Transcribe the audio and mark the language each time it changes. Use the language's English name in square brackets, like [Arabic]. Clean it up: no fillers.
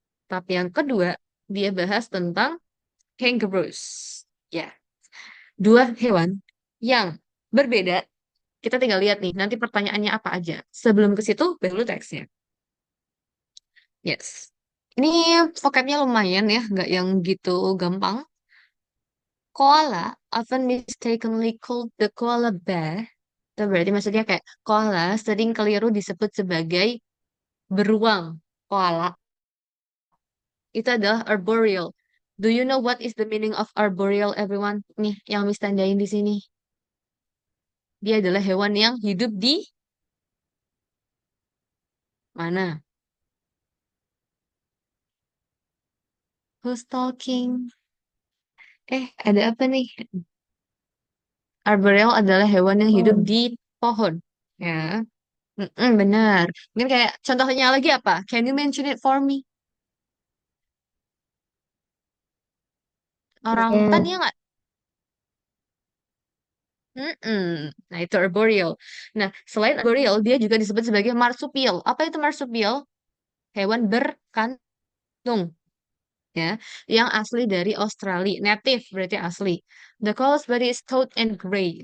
[Indonesian] Tapi yang kedua, dia bahas tentang kangaroos. Ya, dua hewan yang berbeda. Kita tinggal lihat nih, nanti pertanyaannya apa aja. Sebelum ke situ, baru teksnya. Yes. Ini vocabnya lumayan ya, nggak yang gitu gampang. [English] Koala often mistakenly called the koala bear. [Indonesian] Itu berarti maksudnya kayak koala sering keliru disebut sebagai beruang. Koala itu adalah arboreal. [English] Do you know what is the meaning of arboreal, everyone? [Indonesian] Nih, yang Miss tandain di sini. Dia adalah hewan yang hidup di mana? [English] Who's talking? [Indonesian] Ada apa nih? Arboreal adalah hewan yang hidup Pohon. di pohon. Ya, benar. Mungkin kayak contohnya lagi apa? [English] Can you mention it for me? [Indonesian] Orang hutan ya [English] Cat. [Indonesian] nggak? Mm-mm. Nah, itu arboreal. Nah, selain arboreal, dia juga disebut sebagai marsupial. Apa itu marsupial? Hewan berkantung, ya, yang asli dari Australia. Native berarti asli. [English] The callus body is stout and gray.